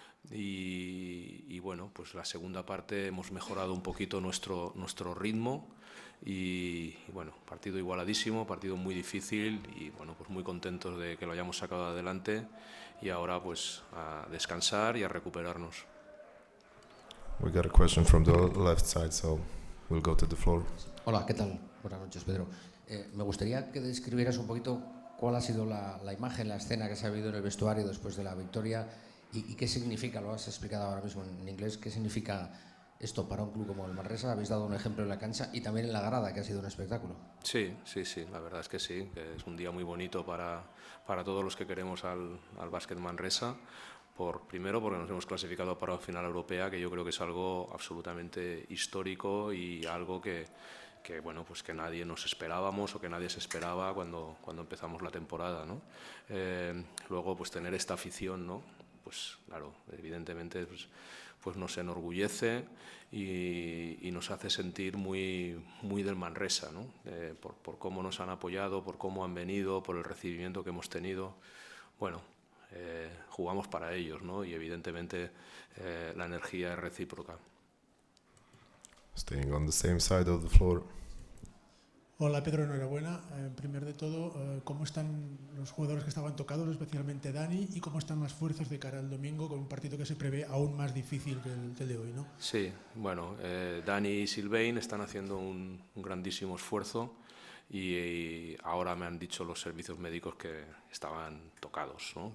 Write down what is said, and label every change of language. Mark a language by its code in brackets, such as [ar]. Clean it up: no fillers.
[es] Y bueno, pues la segunda parte hemos mejorado un poquito nuestro ritmo y bueno, partido igualadísimo, partido muy difícil y bueno, pues muy contentos de que lo hayamos sacado adelante y ahora pues a descansar y a recuperarnos. [en] We got a question from the left side, so we'll go to the floor. [es] Hola, ¿qué tal? Buenas noches, Pedro. Me gustaría que describieras un poquito cuál ha sido la imagen, la escena que se ha vivido en el vestuario después de la victoria y qué significa, lo has explicado ahora mismo en inglés, qué significa esto para un club como el Manresa. Habéis dado un ejemplo en la cancha y también en la grada, que ha sido un espectáculo. Sí, la verdad es que sí, que es un día muy bonito para todos los que queremos al básquet Manresa. Primero porque nos hemos clasificado para la final europea, que yo creo que es algo absolutamente histórico y algo que bueno, pues que nadie nos esperábamos o que nadie se esperaba cuando empezamos la temporada, ¿no? Luego pues tener esta afición, ¿no? Pues claro, evidentemente pues nos enorgullece y nos hace sentir muy del Manresa, ¿no? Por cómo nos han apoyado, por cómo han venido, por el recibimiento que hemos tenido. Bueno, jugamos para ellos, ¿no? Y evidentemente la energía es recíproca. [en] Staying on the same side of the floor. [es] Hola Pedro, enhorabuena. Primero de todo, ¿cómo están los jugadores que estaban tocados, especialmente Dani, y cómo están las fuerzas de cara al domingo con un partido que se prevé aún más difícil que el de hoy, ¿no? Sí, bueno, Dani y Sylvain están haciendo un grandísimo esfuerzo y ahora me han dicho los servicios médicos que estaban tocados, ¿no?